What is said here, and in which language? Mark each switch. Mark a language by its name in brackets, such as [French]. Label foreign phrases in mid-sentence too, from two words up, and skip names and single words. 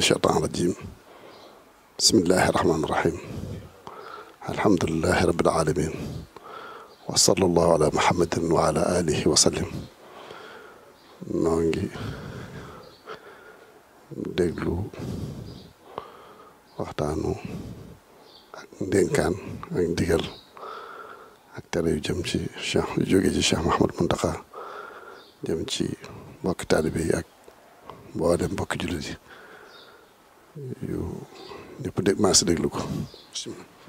[Arabic] الشيطان الرجيم بسم الله الرحمن الرحيم الحمد لله رب العالمين وصلى الله على محمد وعلى آله وسلم [Wolof] noo ngi déglu waxtaanu ak ndénkaan ak ndigal ak tere yu jëm ci Cheikh yu jóge ci Cheikh Mouhamadou Mountakha jëm ci mbokki taalibe yi ak mboolem mbokki jullit yi yu ñëpp maa si déglu ko bismillah.